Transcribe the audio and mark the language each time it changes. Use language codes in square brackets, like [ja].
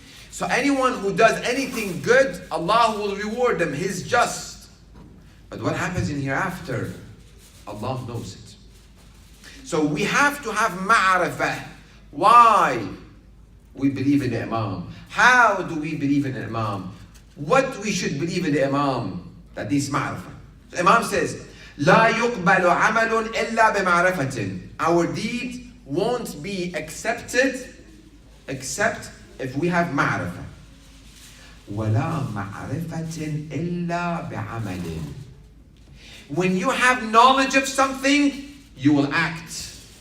[en] So anyone who does anything good, Allah will reward them. He's just. But what happens in hereafter, Allah knows it. So we have to have ma'rifah. Why we believe in the Imam? How do we believe in the Imam? What we should believe in the Imam? That needs ma'rifah. The Imam says, [ar] لا يقبل عمل إلا بمعرفة. [en] Our deed won't be accepted except if we have ma'rifah. [ar] ولا معرفة إلا بعمل. [en] When you have knowledge of something, you will act.